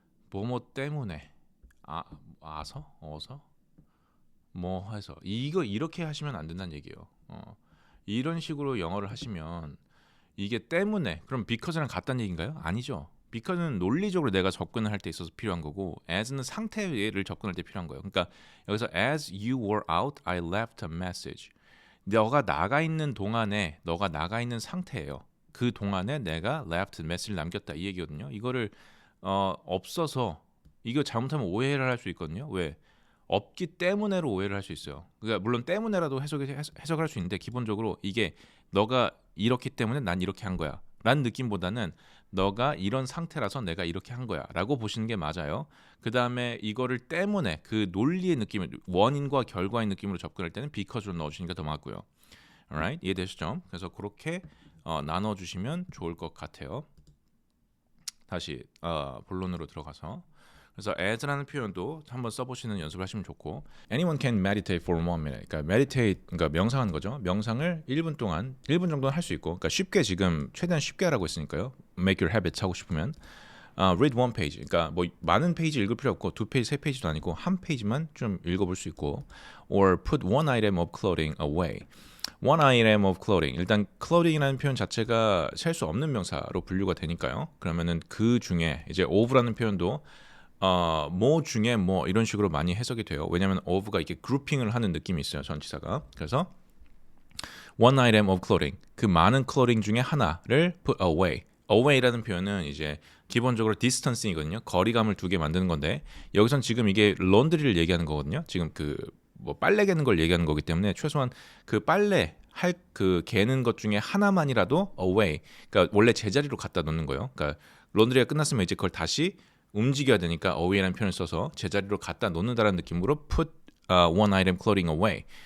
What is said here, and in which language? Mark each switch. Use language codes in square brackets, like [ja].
[ko] 뭐뭐 때문에 아서 어서 뭐 해서 이거 이렇게 하시면 안 된다는 얘기예요. 이런 식으로 영어를 하시면 이게 때문에 그럼 because랑 같다는 얘기인가요? 아니죠. because는 논리적으로 내가 접근을 할 때 있어서 필요한 거고 as는 상태를 접근할 때 필요한 거예요. 그러니까 여기서 [en] as you were out, I left a message. [ko] 너가 나가 있는 동안에 너가 나가 있는 상태예요. 그 동안에 내가 [en] left message [ko] 를 남겼다 이 얘기거든요. 이거를 없어서 이거 잘못하면 오해를 할 수 있거든요. 왜? 없기 때문에로 오해를 할 수 있어요. 그러니까 물론 때문에라도 해석을 할 수 있는데 기본적으로 이게 너가 이렇기 때문에 난 이렇게 한 거야. 라는 느낌보다는 너가 이런 상태라서 내가 이렇게 한 거야. 라고 보시는 게 맞아요. 그 다음에 이거를 때문에 그 논리의 느낌을 원인과 결과의 느낌으로 접근할 때는 because로 넣어주시니까 더 맞고요. [en] Alright? [ko] 이해되시죠? 그래서 그렇게 나눠주시면 좋을 것 같아요. 다시 본론으로 들어가서 그래서 as라는 표현도 한번 써보시는 연습을 하시면 좋고 [en] anyone can meditate for 1 minute. [ko] 그러니까 meditate 그러니까 명상하는 거죠. 명상을 1분 동안 1분 정도는 할 수 있고 그러니까 쉽게 지금 최대한 쉽게 하라고 했으니까요. [en] make your habits [ko] 하고 싶으면 [en] read one page. [ko] 그러니까 뭐 많은 페이지 읽을 필요 없고 2페이지, 3페이지도 아니고 한 페이지만 좀 읽어볼 수 있고 [en] or put one item of clothing away. One item of clothing. [ko] 일단 clothing이라는 표현 자체가 셀 수 없는 명사로 분류가 되니까요. 그러면은 그 중에 이제 of라는 표현도 뭐 중에 뭐 이런 식으로 많이 해석이 돼요. 왜냐하면 of가 이렇게 그룹핑을 하는 느낌이 있어요. 전치사가. 그래서 [en] one item of clothing. [ko] 그 많은 clothing 중에 하나를 [en] put away. [ko] away라는 표현은 이제 기본적으로 distance이거든요. 거리감을 두게 만드는 건데 여기선 지금 이게 laundry를 얘기하는 거거든요. 지금 그 뭐 빨래 개는 걸 얘기하는 거기 때문에 최소한 그 빨래 할 그 개는 것 중에 하나만이라도 away. 그러니까 원래 제자리로 갖다 놓는 거예요. 그러니까 laundry가 끝났으면 이제 그걸 다시 움직여야 되니까 away라는 표현을 써서 제자리로 갖다 놓는다라는 느낌으로 [en] put one item clothing away.